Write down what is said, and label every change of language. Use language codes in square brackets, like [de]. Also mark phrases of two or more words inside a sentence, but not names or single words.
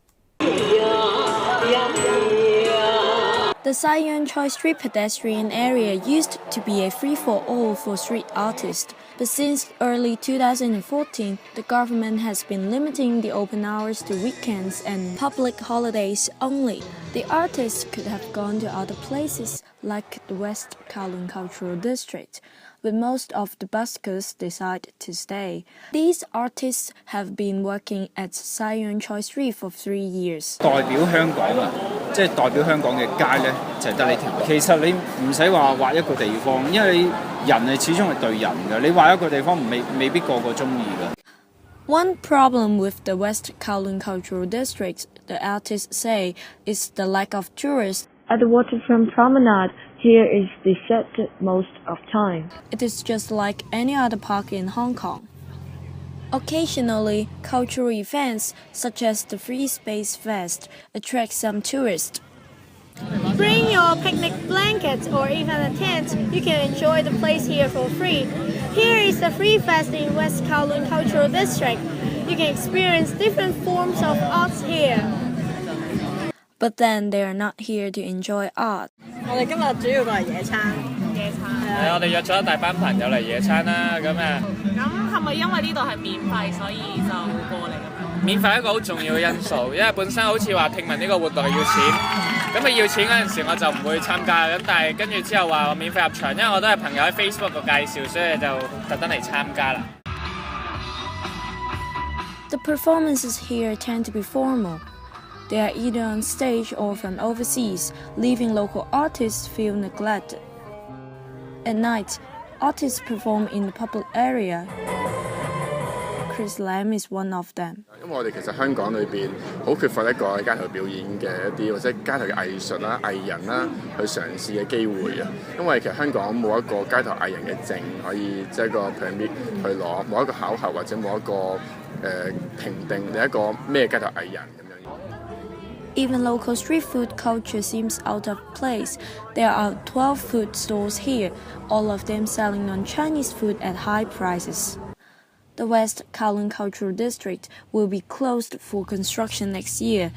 [en] The Sai Yuen Choi Street pedestrian area used to be a free-for-all for street artists, but since early 2014, the government has been limiting the open hours to weekends and public holidays only. The artists could have gone to other places like the West Kowloon Cultural District, but most of the buskers decided to stay. These artists have been working at Sai Yuen Choi Street for 3 years. [yue] 代表香港啊，即係代表香港嘅街咧，就係得呢條。其實你唔使話劃一個地方，因為人係始終係對人嘅。你劃一個地方未必個個中意嘅。 [en] One problem with the West Kowloon Cultural District, the artists say, is the lack of tourists. At the waterfront promenade, here is deserted most of time. It is just like any other park in Hong Kong. Occasionally, cultural events such as the Free Space Fest attract some tourists. Bring your picnic blankets or even a tent. You can enjoy the place here for free. Here is the Free Fest in West Kowloon Cultural District. You can experience different forms of arts here. But then they are not here to enjoy art. [yue] 我哋今日主要都係野餐。野餐。係，我哋約咗一大班朋友嚟野餐啦，咁啊。咁係咪因為呢度係免費，所以就過嚟咁樣？免費係一個好重要嘅因素，因為本身好似話聽聞呢個活動係要錢，咁要錢嗰陣時我就唔會參加，咁但係跟住之後話我免費入場，因為我都係朋友喺 Facebook 度介紹，所以就特登嚟參加啦。 [en] The performances here tend to be formal. They are either on stage or from overseas, leaving local artists feel neglected. At night, artists perform in the public area. Chris Lam is one of them. [yue] 因為我哋其實香港裏邊好缺乏一個喺街頭表演嘅一啲或者街頭嘅藝術啦、藝人啦去嘗試嘅機會啊。因為其實香港冇一個街頭藝人嘅證可以即係一個 permit 去攞，冇一個考核或者冇一個評定你一個咩街頭藝人咁樣。 [en] Even local street food culture seems out of place. There are 12 food stores here, all of them selling non-Chinese food at high prices. The West Kowloon Cultural District will be closed for construction next year.